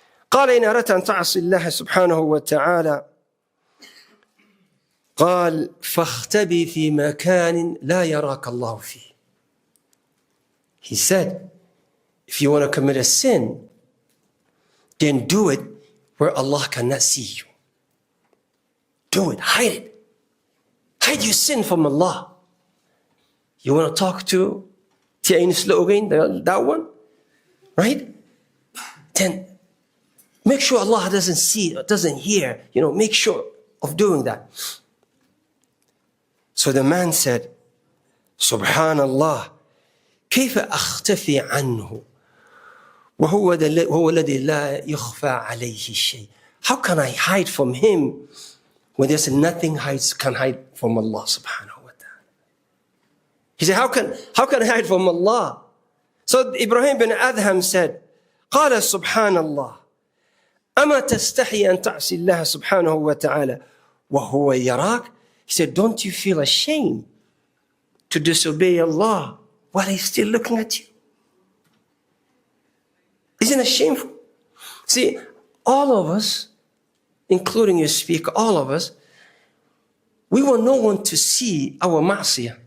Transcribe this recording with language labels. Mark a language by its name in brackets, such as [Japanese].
[Arabic] قال إن أردت أن تعصي الله سبحانه وتعالى قال فاختبي في مكان لا يراك الله فيه. [English] He said, if you want to commit a sin, then do it where Allah cannot see you. Do it, hide it. Hide your sin from Allah. You want to talk to Tiain slogan, that one, right? Then make sure Allah doesn't see, doesn't hear. Make sure of doing that. So the man said, Subhanallah, [Arabic] كيف أختفي عنه وهو الذي لا يخفى عليه شيء. [English] How can I hide from him when there's nothing can hide from Allah subhanahu wa ta'ala? He said, how can I hide from Allah? So Ibrahim bin Adham said, [Arabic] قال سبحان الله أما تستحي أن تعصي الله سبحانه وتعالى وهو يراك. [English] He said, don't you feel ashamed to disobey Allah while He's still looking at you? Isn't it shameful? See, all of us, including your speaker, all of us, we want no one to see our ma'asiyah.